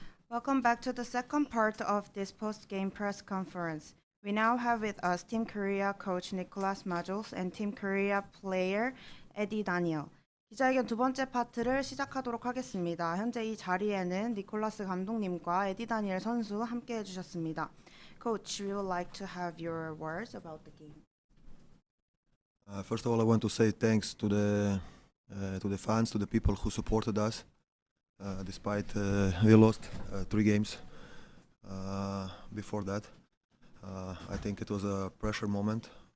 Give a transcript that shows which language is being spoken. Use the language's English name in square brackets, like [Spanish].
[English] Welcome back to the second part of this post-game press conference. We now have with us Team Korea coach Nicolas Majols and Team Korea player Eddie Daniel. [Korean] 기자회견 두 번째 파트를 시작하도록 하겠습니다. 현재 이 자리에는 니콜라스 감독님과 에디 다니엘 선수 함께 해주셨습니다. [English] Coach, we would like to have your words about the game. First of all, I want to say thanks to the fans, to the people who supported us. Despite we lost 3 games before that, I think it was a pressure moment.